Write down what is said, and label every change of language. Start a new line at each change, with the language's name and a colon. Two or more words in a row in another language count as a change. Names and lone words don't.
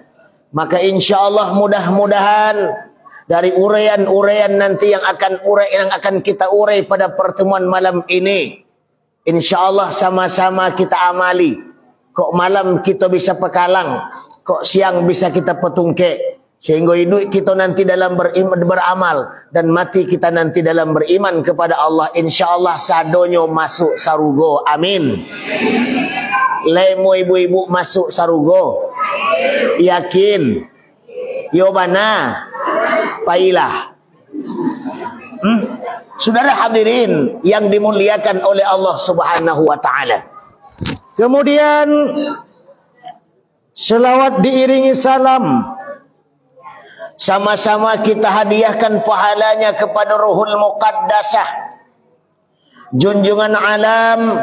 Indonesian: Maka insyaallah mudah-mudahan dari uraian-uraian nanti yang akan kita urai pada pertemuan malam ini, insyaallah sama-sama kita amali. Kok malam kita bisa pekalang, kok siang bisa kita petungke, sehingga hidup kita nanti dalam beramal dan mati kita nanti dalam beriman kepada Allah.
Minangkabau: Insyaallah sadonyo masuk sarugo. Amin. Lemo ibu-ibu masuk sarugo. Yakin? Yobana? Pailah.
Indonesian: Saudara hadirin yang dimuliakan oleh Allah
Arabic: سبحانه وتعالى.
Indonesian: Kemudian selawat diiringi salam. Sama-sama kita hadiahkan pahalanya kepada Ruhul Muqaddasah, junjungan alam,